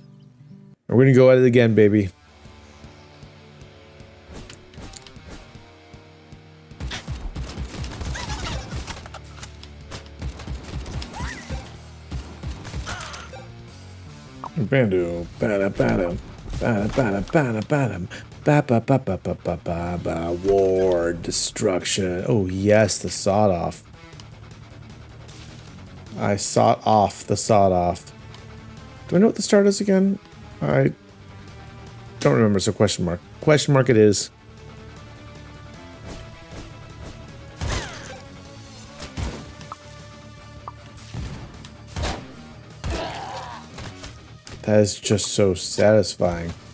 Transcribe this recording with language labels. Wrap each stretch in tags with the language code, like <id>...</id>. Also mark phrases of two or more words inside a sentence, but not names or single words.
<en>We're going to go at it again, baby. Bandu, bada bada, bada bada bada bada, ba ba ba ba ba ba ba ba. War, destruction. Oh yes, the sawed off. I sawed off the sawed off. Do I know what the start is again? I don't remember. So question mark. Question mark. It is. That is just so satisfying.</en>